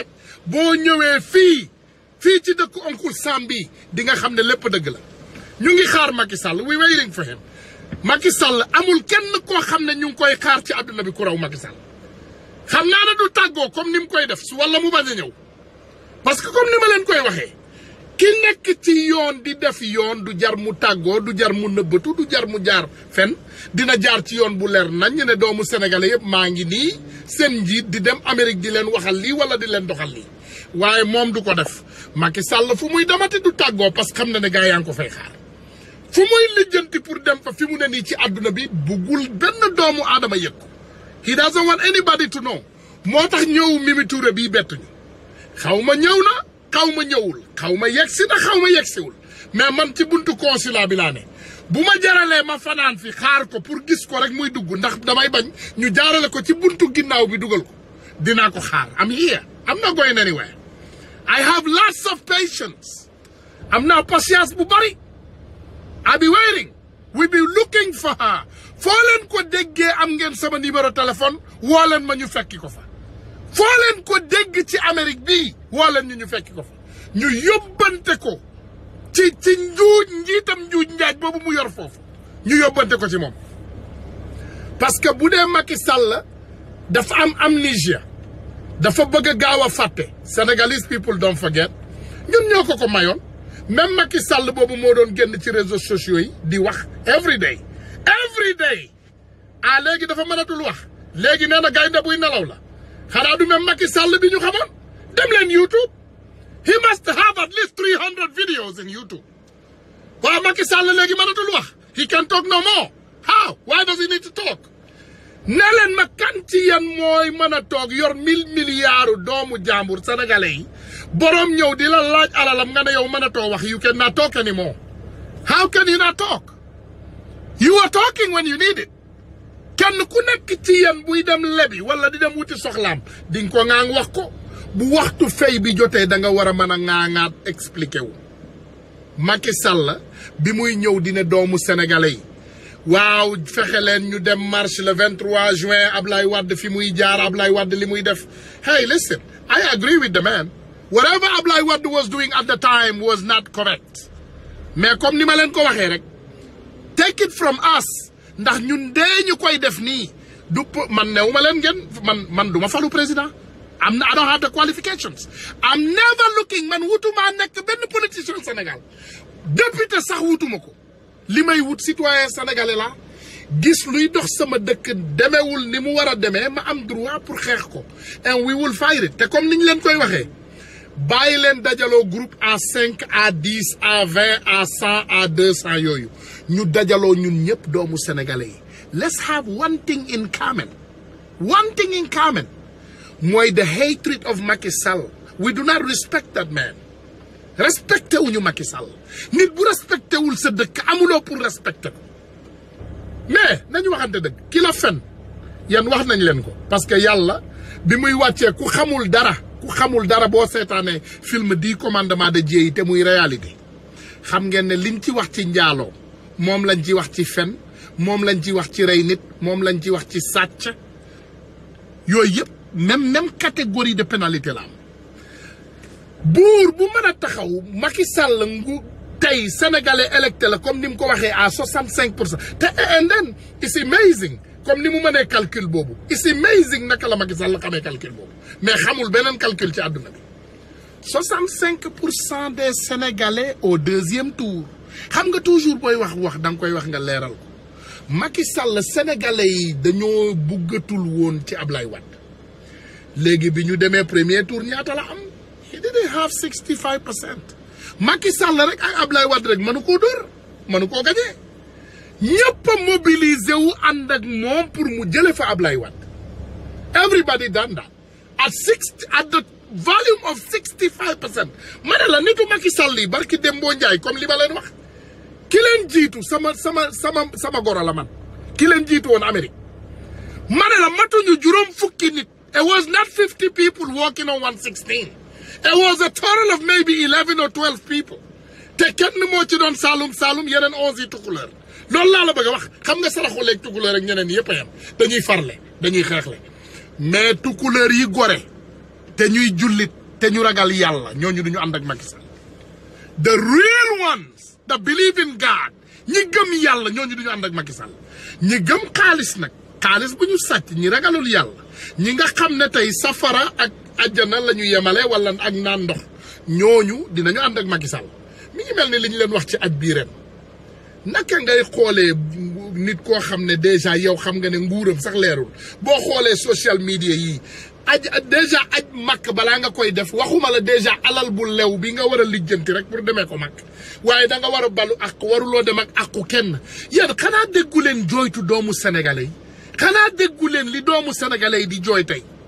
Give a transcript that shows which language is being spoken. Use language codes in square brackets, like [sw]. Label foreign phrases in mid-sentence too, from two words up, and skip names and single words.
[wo] boo ñëwee fii ci dëkku Oncle Sam bi di nga xam ne lépp dëgg la ñu ngi xaar Macky Sall [en] we waiting for him [wo] Macky Sall amul kenn koo xam ne ñu ngi koy xaar ci àdduna bi ku raw Macky Sall xam naa ne du tàggoo comme ni mu koy def wala mu bañ a ñëw parce que comme ni ma leen koy waxee ki nekk ci yoon di def yoon du jar mu tàggoo du jar mu nëbbatu du jar mu jaar fen dina jaar ci yoon bu leer nañ ne doomu sénégalais yëpp maa ngi nii seen njiit di dem Amérique di leen waxal lii wala di leen doxal lii waaye moom du ko def Macky Sall fu muy demati du tàggoo [fr] parce que [wo] xam na ne gaa yaa ngi ko fay xaar fu muy lijjanti pour dem fa fi mu ne nii ci àdduna bi buggul benn doomu aadama yëg ko [en] he doesn't want anybody to [wo] know moo tax ñëw Mimi Touré bii bettuñu xaw ma ñëw na xaw ma ñëwul xaw ma yegsi na xaw ma yegsiwul mais man ci buntu consulat bi laa ne bu ma jaralee ma fanaan fi xaar ko pour gis ko rek muy dugg ndax damay bañ ñu jaarale ko ci buntu ginnaaw bi dugal ko dinaa ko xaar am [en] here I'm not going anywhere I have lots of patience [wo] am naa patience bu bari [en] I'll be waiting we'll be looking for her [wo] foo leen ko déggee am ngeen sama [fr] numéro téléphone [wo] woo leen ma ñu fekki ko fa foo leen ko dégg ci Amérique bii woo leen ñu fekki ko fa ñu yóbbante ko ci njiitam njuuj njaaj boobu mu yor foofu ñu yóbbante ko ci moom [fr] parce que [wo] bu dee Macky Sall dafa am amnésia dafa bëgg a gaaw a fàtte [en] Senegalese people don't forget [wo] ñun ñoo ko mayoon même Macky Sall boobu moo doon génn ci [fr] réseaux sociaux [wo] yi di wax [en] every day [wo] ah léegi dafa mënatul wax léegi nee na gaynde buy nelaw la xanaa du même Macky Sall bi ñu xamoon dem leen YouTube [en] he must have at least 300 videos in YouTube [wo] waaw Macky Sall léegi mënatul wax [en] he can talk no more how why does he need to talk [wo] ne leen ma kan ci yéen mooy mën a toog yor 1000 milliards doomu jàmbur sénégalais yi boroom ñëw di la laaj alalam nga ne yow mën a too wax [en] you cannot talk anymore how can you not talk you are talking when you need it [wo] kenn ku nekk ci yéen buy dem lebi wala di dem wuti soxlaam di nga ko ŋaang wax ko bu waxtu fay bi jotee da nga war a mën a ŋaaŋaat expliqué wu Macky Sall bi muy ñëw dina doomu sénégalais yi waaw fexe leen ñu dem [fr] marche le 23 juin [wo] Ablaye Wade fi muy jaar Ablaye Wade li muy def [en] hey listen I agree with the man whatever Ablaye Wade was doing at the time was not correct [fr] mais comme [wo] ni ma leen ko waxee rek [en] take it from us [wo] ndax ñun dee ñu koy def nii du man new ma leen ngeen man du ma falu président [en] I don't have the qualifications I'm never looking [wo] man wutuma nekk benn politicien Sénégal député sax wutuma ko li may wut [fr] citoyen sénégalais [wo] la gis luy dox sama dëkk demewul ni mu war a demee ma am [fr] droit pour [wo] xeex ko [en] and we will fight it [wo] te comme niñ leen koy waxee bàyyi leen dajaloo [fr] groupe à 5 à 10 à 20 à 100 à 200 [wo] yooyu ñu dajaloo ñun ñëpp doomu sénégalais yi [en] let's have one thing in common [wo] mooy [en] the hatred of Macky Sall we do not respect that man [wo] respecté wuñu Macky Sall nit bu respecté wul sa dëkk amuloo pour respecté ko mais nañu waxante dëgg ki la fen yan wax nañ leen ko parce que yàlla bi muy wàccee ku xamul dara boo seetaanee film 10 commandements de Dieu yi te muy réalité xam ngeen ne liñ ci wax ci njaaloo moom lañ ci wax ci fen moom lañ ci wax ci rey nit moom lañ ci wax ci sàcc yooyu yëpp [fr] même catégorie de pénalité [wo] la am buur bu mën a taxaw Macky Sall ngu tey [fr] sénégalais électé [wo] la comme ni mu ko waxee à 65% te [en] and then it's amazing [wo] comme ni mu mënee calcul boobu [en] it's amazing [wo] naka la Macky Sall xamee calcul boobu mais xamul beneen calcul ci àdduna bi [fr] 65% des sénégalais au deuxième tour [wo] xam nga toujours booy wax da nga koy wax nga leeral ko Macky Sall sénégalais yi dañoo buggatul woon ci Ablaye Wade léegi bi ñu demee [fr] premier tour [wo] ñaata la am [en] he didn't have 65%. [wo] Macky Sall rek ak Ablaye Wade rek mënu koo dóor mënu koo gañee ñëpp a mobilisé wu ànd ak moom pour mu jële fa Ablaye Wade [en] everybody done that at the volume of 65%. [wo] ma ne la nitu Macky Sall yi barki Dembo Ndiaye comme li ma leen wax ki leen jiitu sama goro la man ki leen jiitu woon Amérique ma ne la matuñu juróom fukki nit. [en] It was not 50 people walking on 116. It was a total of maybe 11 or 12 people. [wo] te kenn moo ci doon Saalum yeneen 11 yi tukulóor loolu laa la bëgg a wax xam nga saraxuleeg tukulóor ak ñeneen yëpp a yem dañuy farle dañuy xeexle mais tukulóor yi gore te ñuy jullit te ñu ragal yàlla ñooñu duñu ànd ak Macky Sall. [en] The real ones that believe in God [wo] ñi gëm yàlla ñooñu duñu ànd ak Macky Sall ñi gëm xaalis nag xaalis bu ñu sàcc ñi ragalul yàlla ñi nga xam ne tey safara ak àjjana la ñu yemale wala ak naan ndox ñooñu dinañu ànd ak Macky Sall mi ngi mel ni li ñu leen wax ci aj bii ren naka ngay xoolee nit koo xam ne déjà yow xam nga ne nguuram sax leerul boo xoolee [en] social media [wo] yi déjà aj makk balaa nga koy def waxuma la déjà alal bu lew bi nga war a lijjanti rek pour demee ko makk waaye da nga war a balu ak waruloo dem ak àqu kenn yéen xanaa déggu leen jooytu doomu sénégalais yi xanaa déggu leen li doomu sénégalais yi di jooy tey